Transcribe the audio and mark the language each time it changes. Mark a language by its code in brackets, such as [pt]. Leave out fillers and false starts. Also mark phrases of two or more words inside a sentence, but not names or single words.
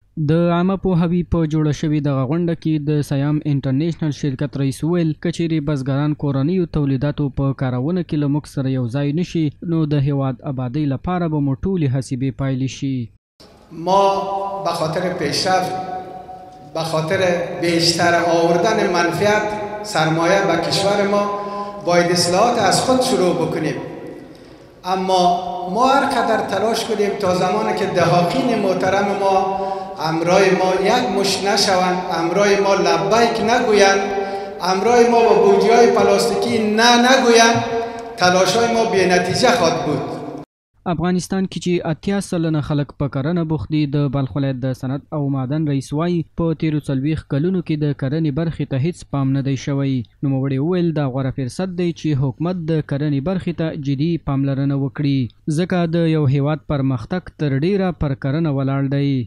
[ps] د عامه پوهاوي په جوړه شوې دغه غونډه کې د سیام انټرنیشنل شرکت رئیس وویل که چیرې بزګران کورنیو تولیداتو په کارونه کې له موږ سره یو ځای نشي نو د هیواد آبادۍ لپاره به مو ټولې هڅې بې پایلې شي. [fa] ما به خاطر پیشرفت به خاطر بیشتر آوردن منفعت سرمایه به کشور ما باید اصلاحات از خود شروع بکنیم، اما ما هر قدر تلاش کنیم تا زمانی که دهاقین محترم ما امرای ما یک مش نشوند، امرای ما لبیک نگویند، امرای ما با بوجی‌های پلاستیکی نگویند، تلاش‌های ما بی نتیجه خواهد بود. [ps] افغانستان کې چې 80 سلنه خلک په کرنه بوخت دي، د بلخ ولایت د صنعت او معدن رئیس وایي په تیرو 40 کلونو کې د کرنې برخې ته هیڅ پام نه دی شوی. نوموړي وویل دا غوره فرصت دی چې حکومت د کرنې برخې ته جدي پاملرنه وکړي، ځکه د یو هیواد پرمختګ تر ډیره پر کرنه ولاړ دی.